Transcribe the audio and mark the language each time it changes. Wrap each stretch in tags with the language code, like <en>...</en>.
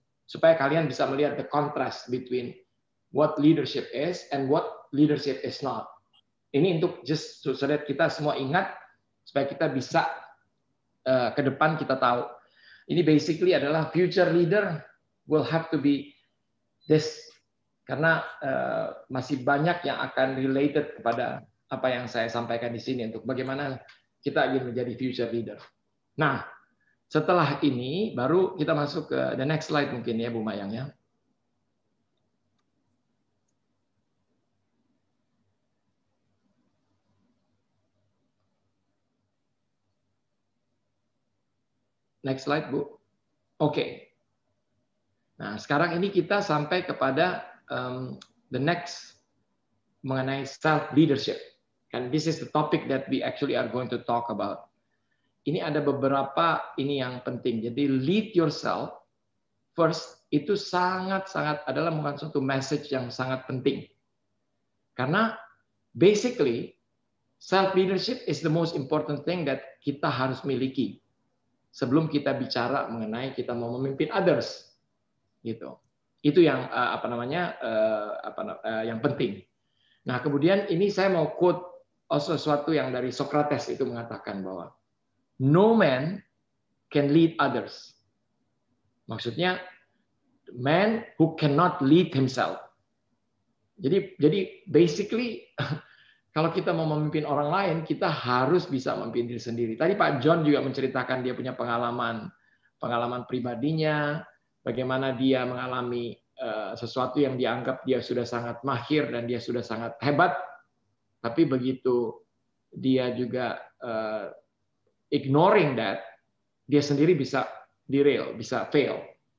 <id>Supaya kalian bisa melihat</id> <en>the contrast between what leadership is and what leadership is not.</en> <id>Ini untuk</id> <en>just so that</en> <id>kita semua ingat, supaya kita bisa ke depan kita tahu. Ini</id> <en>basically</en> <id>adalah</id> <en>future leader will have to be this.</en> <id>Karena masih banyak yang akan related kepada apa yang saya sampaikan di sini untuk bagaimana kita ingin menjadi future leader. Nah, setelah ini baru kita masuk ke</id> <en>the next slide</en> <id>mungkin ya Bu Mayang ya.</id> <en>Next slide</en> <id>Bu. Oke. Nah, sekarang ini kita sampai kepada</id> <en>the next</en> <id>mengenai self leadership.</id> <en>And this is the topic that we actually are going to talk about.</en> <id>Ini ada beberapa ini yang penting. Jadi</id> <en>lead yourself first</en> <id>itu sangat-sangat adalah bukan suatu message yang sangat penting. Karena basically</id> <en>self leadership is the most important thing that</en> <id>kita harus miliki sebelum kita bicara mengenai kita mau memimpin others. Gitu. Itu yang yang penting. Nah, kemudian ini saya mau quote sesuatu yang dari Socrates itu mengatakan bahwa</id> <en>no man can lead others.</en> <id>Maksudnya</id> <en>man who cannot lead himself.</en> <id>Jadi basically kalau kita mau memimpin orang lain, kita harus bisa memimpin diri sendiri. Tadi Pak John juga menceritakan dia punya pengalaman pribadinya, bagaimana dia mengalami sesuatu yang dianggap dia sudah sangat mahir dan dia sudah sangat hebat, tapi begitu dia juga</id> <en>ignoring that,</en> <id>dia sendiri bisa derail, bisa fail.</id>